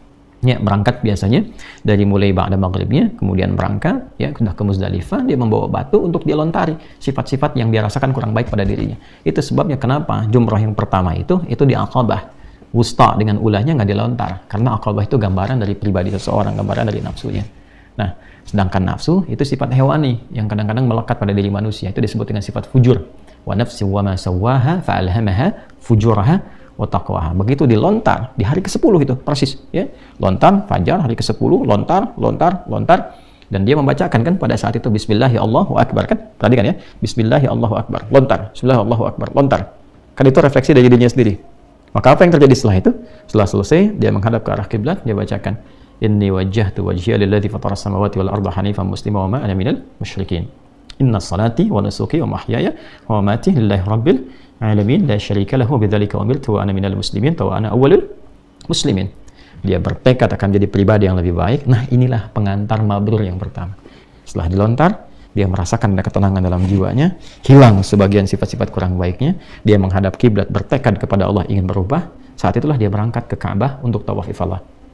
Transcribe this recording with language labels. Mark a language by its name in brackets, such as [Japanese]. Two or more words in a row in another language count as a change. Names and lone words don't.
[Indonesian] Ya, berangkat biasanya dari mulai ba'da maghribnya, kemudian berangkat, ya, sudah ke Muzdalifah, dia membawa batu untuk dia lontari sifat-sifat yang dia rasakan kurang baik pada dirinya. Itu sebabnya kenapa jumrah yang pertama itu di Aqabah Wusta dengan ulahnya nggak dilontar, karena Aqabah itu gambaran dari pribadi seseorang, gambaran dari nafsunya. Nah, sedangkan nafsu itu sifat hewani yang kadang-kadang melekat pada diri manusia, itu disebut dengan sifat fujur. [Arabic] ونفس وما سواها فألهمها فجورها وتقواها. [Indonesian] Begitu dilontar di hari ke-10 itu persis, ya. Lontar fajar hari ke-10, lontar dan dia membacakan kan pada saat itu [Arabic] بسم الله الله أكبر [Indonesian] kan? Tadi kan ya, [Arabic] بسم الله الله أكبر, lontar, بسم الله الله أكبر, [Indonesian] lontar. Kan itu refleksi dari dirinya sendiri. Maka apa yang terjadi setelah itu? Setelah selesai dia menghadap ke arah kiblat, dia bacakan [Arabic] إني وجهت وجهي للذي فطر السماوات والأرض حنيفا مسلما وما أنا من المشركين. إن صلاتي ونسكي ومحياي ومماتي لله رب العالمين لا شريك له بذلك أمرت وأنا من المسلمين وأنا أول المسلمين. [Indonesian] Dia bertekad akan jadi pribadi yang lebih baik. Nah, inilah pengantar mabrur yang pertama. Setelah dilontar, dia merasakan ada ketenangan dalam jiwanya, hilang sebagian sifat-sifat kurang baiknya, dia menghadap kiblat, bertekad kepada Allah ingin berubah. Saat itulah dia berangkat ke Ka'bah untuk tawaf ifadah.